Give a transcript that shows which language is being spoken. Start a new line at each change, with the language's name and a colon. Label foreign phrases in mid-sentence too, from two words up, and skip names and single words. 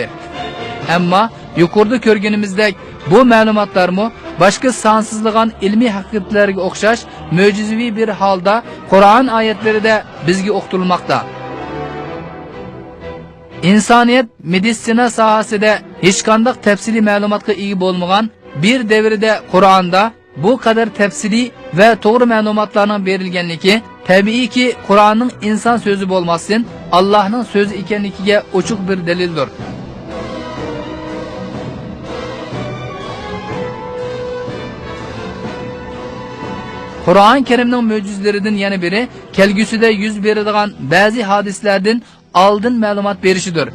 Uzbek: Ammo yuqorida ko'rganimizdek bu ma'lumotlarmi boshqa sonsizlagan ilmiy haqiqatlarga o'xshash mo'jizaviy bir holda Qur'on oyatlarida bizga o'qitilmoqda. İnsaniyat meditsina sohasida hech qanday tafsiliy ma'lumotga ega bo'lmagan bir davrda Qur'onda
Turkish: bu kadar tafsili ve doğru
Uzbek: ma'lumotlarning berilganligi tabiiyki Qur'onning inson so'zi bo'lmasdan Allohning so'zi ekanligiga ochiq bir dalildir. Qur'on Karimning mo'jizalaridan yana biri kelgusida yuz beradigan ba'zi hadislardan oldin ma'lumot berishidir.